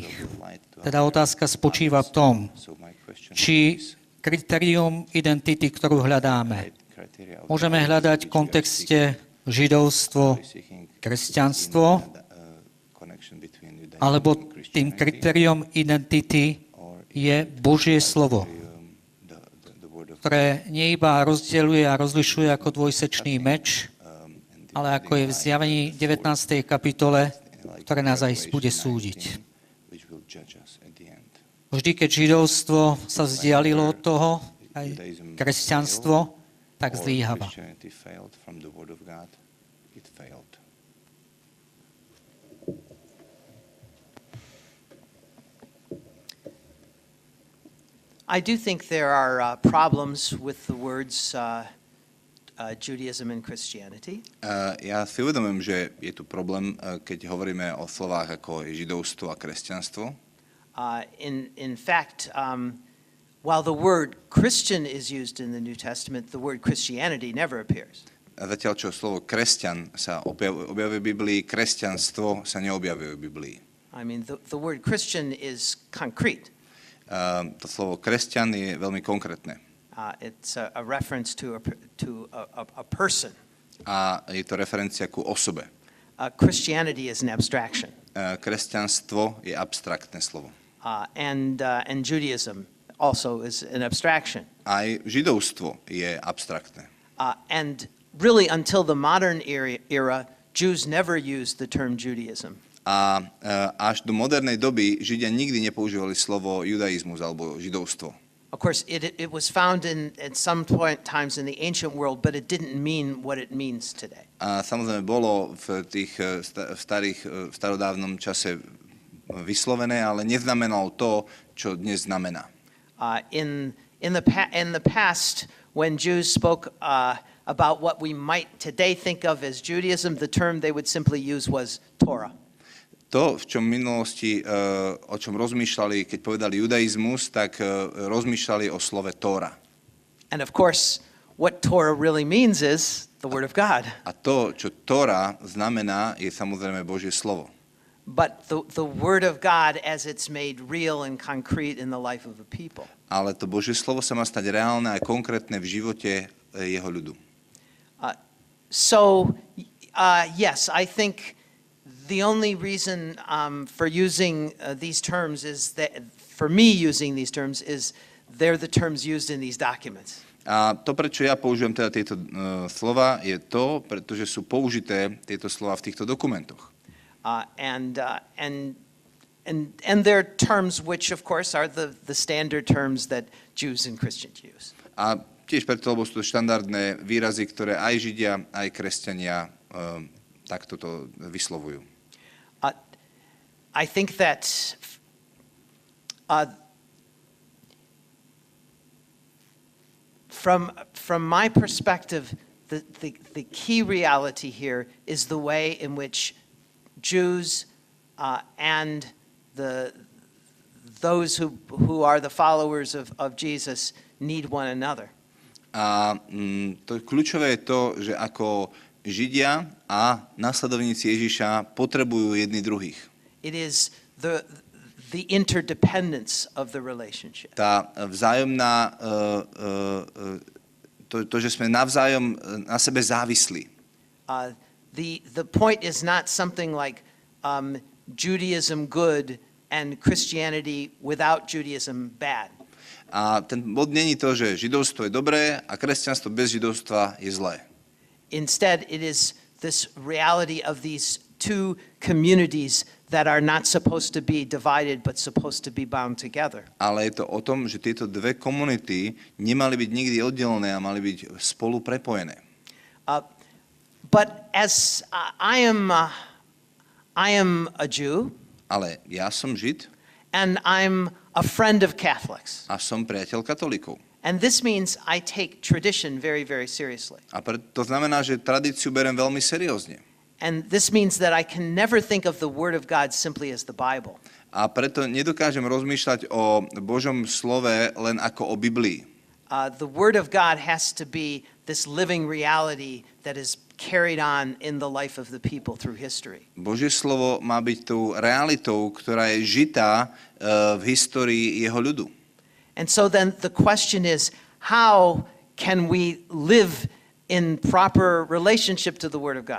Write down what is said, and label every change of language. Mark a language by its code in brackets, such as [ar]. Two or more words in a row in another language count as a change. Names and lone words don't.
[sk] Teda otázka spočíva v tom, či kritérium identity, ktorú hľadáme, môžeme hľadať v kontexte židovstvo, kresťanstvo, alebo tým kritériom identity je Božie slovo, ktoré nie iba rozdeľuje a rozlišuje ako dvojsečný meč, ale ako je v Zjavení 19. kapitole, ktoré nás aj bude súdiť. Vždy, keď židovstvo sa vzdialilo od toho, aj kresťanstvo, tak zlíhava. [en] I do think there are problems with the words Judaism and Christianity. [sk] Ja si uvedomujem, že je tu problém, keď hovoríme o slovách ako židovstvo a kresťanstvo. [en] In fact, while the word Christian is used in the New Testament, the word Christianity never appears. [sk] A zatiaľ, čo slovo kresťan sa objavuje v Biblii, kresťanstvo sa neobjavuje v Biblii. [en] I mean, the word Christian is concrete. [sk] To slovo kresťan je veľmi konkrétne. [en] It's a reference to a person. [sk] A je to referencia ku osobe. [en] Christianity is an abstraction. [sk] Kresťanstvo je abstraktné slovo. [en] And Judaism also is an abstraction. [sk] Aj židovstvo je abstraktné. [en] And really until the modern era, Jews never used the term Judaism. [sk] A až do modernej doby Židia nikdy nepoužívali slovo judaizmus alebo židovstvo. [en] Of course, it was found at some point times in the ancient world, but it didn't mean what it means today. [sk] A samozrejme bolo v tých starodávnom čase vyslovené, ale neznamenalo to, čo dnes znamená. [en] In the past, when Jews spoke about what we might today think of as Judaism, the term they would simply use was Torah. [sk] To, v čom v minulosti, o čom rozmýšľali, keď povedali judaizmus, tak rozmýšľali o slove Tóra. [en] And of course, what Torah really means is the word of God. [sk] A to, čo Tóra znamená, je samozrejme Božie slovo. [en] But the word of God as it's made real and concrete in the life of the people. [sk] Ale to Božie slovo sa má stať reálne a konkrétne v živote jeho ľudu. [en] Yes, I think the only reason for using these terms is that, for me using these terms, is they're the terms used in these documents. [sk] A to, prečo ja použijem teda tieto slova, je to, pretože sú použité tieto slova v týchto dokumentoch. [en] And they're terms which, of course, are the standard terms that Jews and Christians use. [sk] A tiež preto, lebo sú to štandardné výrazy, ktoré aj Židia, aj kresťania takto to vyslovujú. [en] I think that from my perspective, the key reality here is the way in which Jews and those who are the followers of Jesus need one another. [sk] A to kľúčové je to, že ako Židia a nasledovníci Ježiša potrebujú jedni druhých. [en] It is the interdependence of the relationship. [sk] Tá vzájomná, to, že sme navzájom na sebe závislí. [en] The point is not something like Judaism good and Christianity without Judaism bad. [sk] A ten bod není to, že židovstvo je dobré a kresťanstvo bez židovstva je zlé. [en] Instead, it is this reality of these two communities that are not supposed to be divided but supposed to be bound together. [sk] Ale je to o tom, že tieto dve komunity nemali byť nikdy oddelené a mali byť spolu prepojené. [en] But as I am a Jew, [sk] Ale ja som Žid [en] and I'm a friend of Catholics. [sk] a som priateľ katolíkov. [en] And this means I take tradition very, very seriously. [sk] A to znamená, že tradíciu berem veľmi seriózne. [en] And this means that I can never think of the Word of God simply as the Bible. [sk] A preto nedokážem rozmýšľať o Božom slove len ako o Biblii. [en] The Word of God has to be this living reality that is carried on in the life of the people through history. [sk] Božie slovo má byť tou realitou, ktorá je žitá v histórii jeho ľudu. [en] And so then the question is, how can we live in proper relationship to the Word of God?